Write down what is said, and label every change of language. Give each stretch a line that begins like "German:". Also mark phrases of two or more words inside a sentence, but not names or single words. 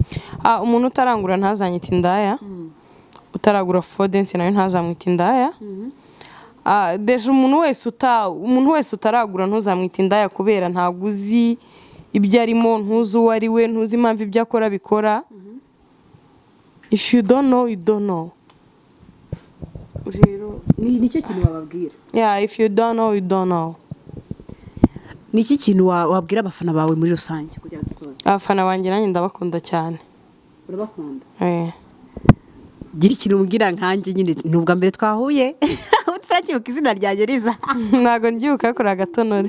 Kinyarwanda: Umuntu utarangura ntazanyita indaya. Utaragura Fodence nawe ntazamwita indaya. Deje umuntu wese utaragura ntuzamwita indaya kubera ntago uzi ibyo arimo, ntuzi uwo ari we, ntuzi impamvu ibyo akora bikora.
English: If you don't know, you don't know.
Kinyarwanda: Rero nicyo kintu wababwira.
English: If you don't know, you don't know.
Kinyarwanda: Niki kintu wabwira abafana bawe muri rusange kugira dusoze? Abafana banjye nanjye ndabakunda cyane. Urabakunda? Gira ikintu umbwira nkanjye nyine nubwa mbere twahuye. Utsakibuka izina ryanjye Liza. Ntago ngibuka kuri agatonore.